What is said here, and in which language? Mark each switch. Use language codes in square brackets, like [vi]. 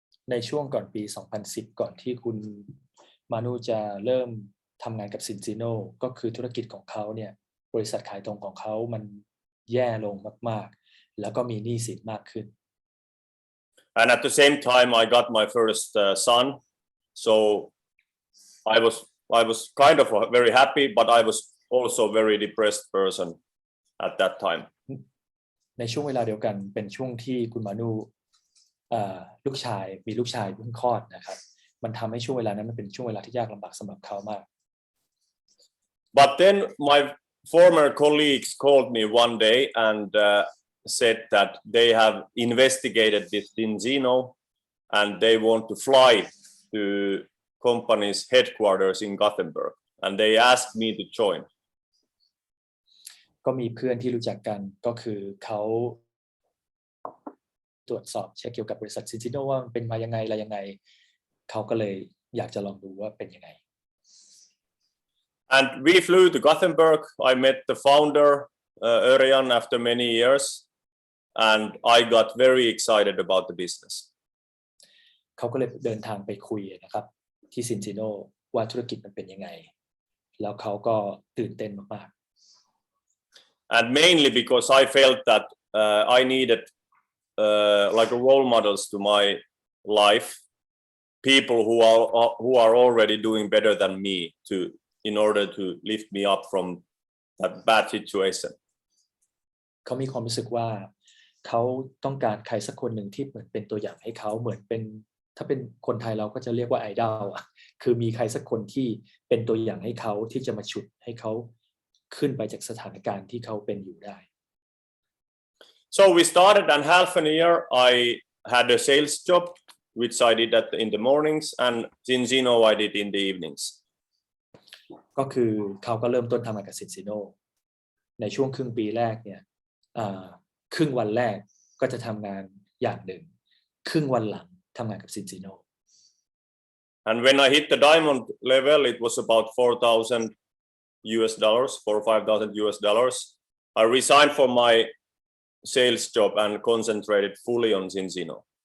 [th] ในช่วงก่อนปี 2010 ก่อนที่คุณมานูจะเริ่มทำงานกับ Zinzino ก็คือธุรกิจของเขาเนี่ยบริษัทขายตรงของเขามันแย่ลงมากๆแล้วก็มีหนี้สินมากขึ้น [en] And at the same time, I got my first son, so I was kind of very happy, but I was also very depressed person at that time. [th] ในช่วงเวลาเดียวกันเป็นช่วงที่คุณมานูมีลูกชายเพิ่งคลอดนะครับมันทำให้ช่วงเวลานั้นมันเป็นช่วงเวลาที่ยากลำบากสำหรับเขามาก [en] But then my former colleagues called me one day and said that they have investigated this Zinzino and they want to fly to company's headquarters in Gothenburg, and they asked me to join. [th] ก็มีเพื่อนที่รู้จักกันก็คือเขาตรวจสอบเช็คเกี่ยวกับบริษัท Zinzino ว่ามันเป็นมายังไงอะไรยังไงเขาก็เลยอยากจะลองดูว่าเป็นยังไง [en] And we flew to Gothenburg. I met the founder Örjan after many years, and I got very excited about the business. [th] เขาก็เลยเดินทางไปคุยนะครับที่ Zinzino ว่าธุรกิจมันเป็นยังไงแล้วเขาก็ตื่นเต้นมากๆ [en] And mainly because I felt that I needed like a role models to my life, people who are already doing better than me in order to lift me up from that bad situation. [th] เขามีความรู้สึกว่าเขาต้องการใครสักคนหนึ่งที่เหมือนเป็นตัวอย่างให้เขาเหมือนเป็นถ้าเป็นคนไทยเราก็จะเรียกว่าไอดอลคือมีใครสักคนที่เป็นตัวอย่างให้เขาที่จะมาฉุดให้เขาขึ้นไปจากสถานการณ์ที่เขาเป็นอยู่ได้ [en] So we started, and half a year I had a sales job, which I did in the mornings, and Zinzino I did in the evenings. [th] ก็คือเขาก็เริ่มต้นทำงานกับ Zinzino ในช่วงครึ่งปีแรกเนี่ยครึ่งวันแรกก็จะทำงานอย่างหนึ่งครึ่งวันหลังทำงานกับ Zinzino. [en] And when I hit the diamond level, it was about $4,000, $4,000 or $5,000. I resigned from my sales job and concentrated fully on Zinzino.